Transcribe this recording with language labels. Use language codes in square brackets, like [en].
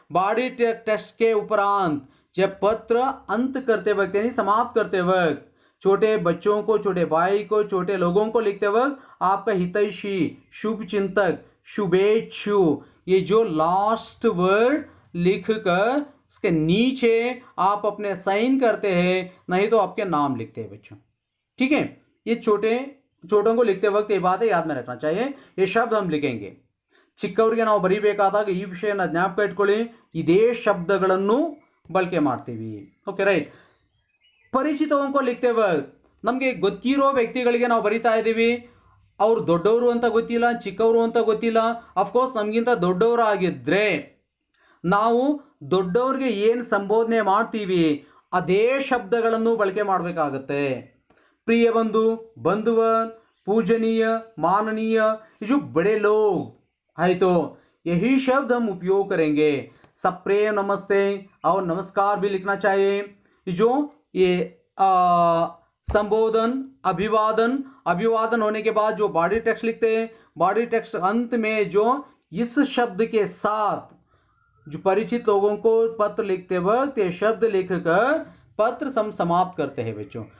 [hi] Body text के उपरांत जब पत्र अंत करते वक्त यानी समाप्त करते वक्त छोटे बच्चों को, छोटे भाई को, छोटे लोगों को लिखते वक्त आपका हितैषी, शुभ चिंतक, शुभेच्छु, ये जो लास्ट वर्ड लिखकर उसके नीचे आप अपने साइन करते हैं, नहीं तो आपके नाम लिखते हैं बच्चों. ठीक है, ये छोटों को लिखते वक्त ये बात है याद में रखना चाहिए. ये शब्द हम लिखेंगे. [kn] ಚಿಕ್ಕವರಿಗೆ ನಾವು ಬರೀಬೇಕಾದಾಗ ಈ ವಿಷಯನ ಜ್ಞಾಪಕ ಇಟ್ಕೊಳ್ಳಿ, ಇದೇ ಶಬ್ದಗಳನ್ನು ಬಳಕೆ ಮಾಡ್ತೀವಿ. Okay right. [hi] ಪರಿಚಿತವಂಕೋ ಲಿಖ್ತೆ ವಕ್ತ್ [kn] ನಮಗೆ ಗೊತ್ತಿರೋ ವ್ಯಕ್ತಿಗಳಿಗೆ ನಾವು ಬರಿತಾ ಇದ್ದೀವಿ. ಅವರು ದೊಡ್ಡವರು ಅಂತ ಗೊತ್ತಿಲ್ಲ, ಚಿಕ್ಕವರು ಅಂತ ಗೊತ್ತಿಲ್ಲ. ಅಫ್ಕೋರ್ಸ್ ನಮಗಿಂತ ದೊಡ್ಡವರು ಆಗಿದ್ದರೆ ನಾವು ದೊಡ್ಡವ್ರಿಗೆ ಏನು ಸಂಬೋಧನೆ ಮಾಡ್ತೀವಿ ಅದೇ ಶಬ್ದಗಳನ್ನು ಬಳಕೆ ಮಾಡಬೇಕಾಗತ್ತೆ. [hi] प्रिय बंधु, बंधुवर, पूजनीय, माननीय, ये जो बड़े लोग है तो यही शब्द हम उपयोग करेंगे. सप्रेम नमस्ते और नमस्कार भी लिखना चाहिए. जो ये संबोधन, अभिवादन, अभिवादन होने के बाद जो बॉडी टेक्स्ट लिखते हैं, बॉडी टेक्स्ट अंत में जो इस शब्द के साथ जो परिचित लोगों को पत्र लिखते वक्त ये शब्द लिखकर पत्र समाप्त करते हैं बच्चों.